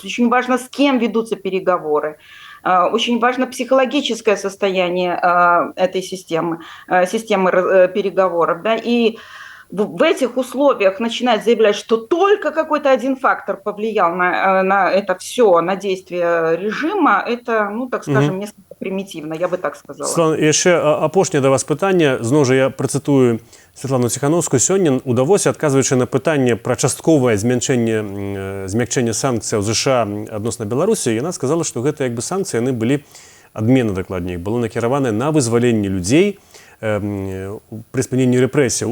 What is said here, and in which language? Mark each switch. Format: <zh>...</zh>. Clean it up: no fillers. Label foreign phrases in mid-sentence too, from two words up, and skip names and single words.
<ru>Очень важно, с кем ведутся переговоры. Очень важно психологическое состояние этой системы переговоров. Да? И в этих условиях начинать заявлять, что только какой-то один фактор повлиял на это все, на действие режима, это, ну, так скажем, несколько примитивно, я бы так сказала.</ru> <be>Святлана, яшчэ апошняе да вас пытанне. Зноў жа я працытую Святлану Ціхановскую. Сёння удалося, адказваючы на пытанне пра частковае змякчэнне санкцыяў ЗША адносна Беларусі, яна сказала, што гэта як бы санкцыі яны былі, адмена дакладней, было накіраванае на вызваленне людзей пры спыненні рэпрэсіяў.</be>